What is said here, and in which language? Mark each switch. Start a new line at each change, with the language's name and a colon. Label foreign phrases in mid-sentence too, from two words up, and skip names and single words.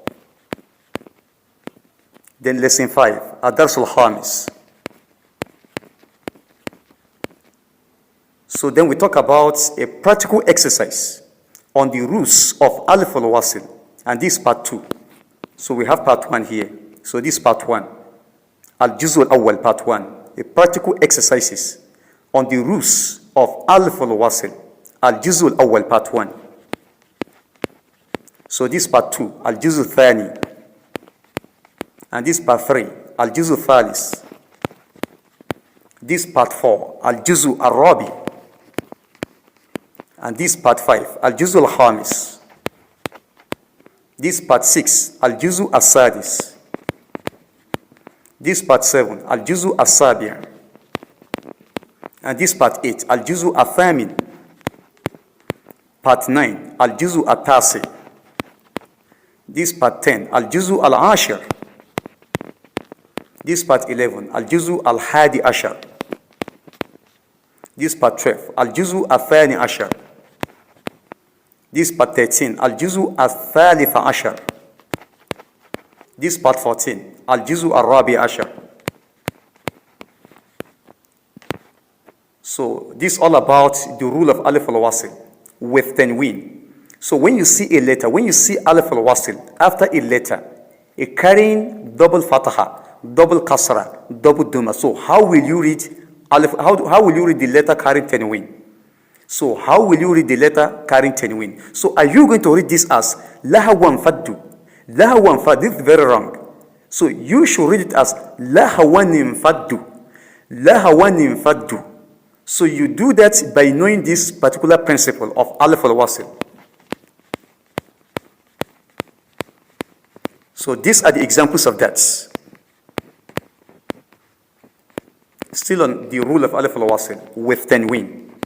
English: Then lesson 5.
Arabic: الدرس الخامس.
English: So then we talk about a practical exercise on the rules of
Arabic: ألف الوصل,
English: and this is part 2. So we have part 1 here. So this is part 1.
Arabic: الجزء الأول,
English: part 1. A practical exercises on the rules of
Arabic: ألف الوصل. الجزء الأول,
English: part 1. So this is part 2.
Arabic: الجزء الثاني.
English: And this is part 3.
Arabic: الجزء الثالث.
English: This is part 4.
Arabic: الجزء الرابع'.
English: And this part 5,
Arabic: الجزء الخامس.
English: This part 6,
Arabic: الجزء السادس.
English: This part 7,
Arabic: الجزء السابع'.
English: And this part 8,
Arabic: الجزء الثامن.
English: Part 9,
Arabic: الجزء التاسع'.
English: This part 10,
Arabic: الجزء العاشر.
English: This part 11,
Arabic: الجزء الحادي عشر.
English: This part 12,
Arabic: الجزء الثاني عشر.
English: This part 13,
Arabic: الجزء الثالث عشر.
English: This part 14,
Arabic: الجزء الرابع عشر.
English: So this is all about the rule of
Arabic: ألف الوصل
English: with tanween. So when you see a letter, when you see
Arabic: ألف الوصل
English: after a letter, it carrying double fataha, double kasra, double duma. So how will you read alif? How will you read the letter carrying tanween? So how will you read the letter carrying tanween? So are you going to read this as
Arabic: لهوا فضوا? لهوا فضوا.
English: This is very wrong. So you should read it as
Arabic: لهوا انفضوا. لهوا انفضوا.
English: So you do that by knowing this particular principle of
Arabic: ألف الوصل.
English: So these are the examples of that. Still on the rule of
Arabic: ألف الوصل
English: with tanween.